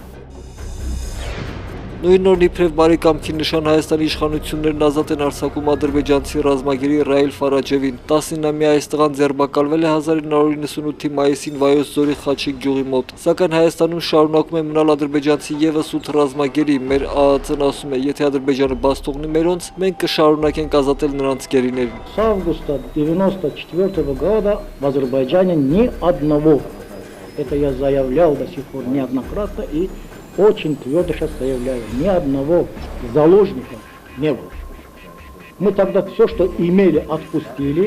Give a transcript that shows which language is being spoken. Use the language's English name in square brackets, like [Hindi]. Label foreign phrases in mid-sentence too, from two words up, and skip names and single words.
[Armenian] Նույն օրն իբրև բարի կամքի նշան Հայաստանի իշխանություններն ազատ են արձակում ադրբեջանցի ռազմագերի Ռաիլ Ֆարաջևին։ 19-ամյա այս տղան ձերբակալվել է 1998-ի մայիսին Վայոց ձորի Խաչիկ գյուղի մոտ։ Սակայն Հայաստանում շարունակում է մնալ ադրբեջանցի եւս 8 ռազմագերի։ Մեր ԱԱԾ-ն ասում է, եթե Ադրբեջանը բաց թողնի մերոնց, մենք կշարունակենք ազատել նրանց գերիներին։ [Russian] С августа 94 года в Азербайджане ни одного. Это я заявлял до сих пор неоднократно и очень твердо сейчас заявляю, ни одного заложника не было. Мы тогда все, что имели, отпустили.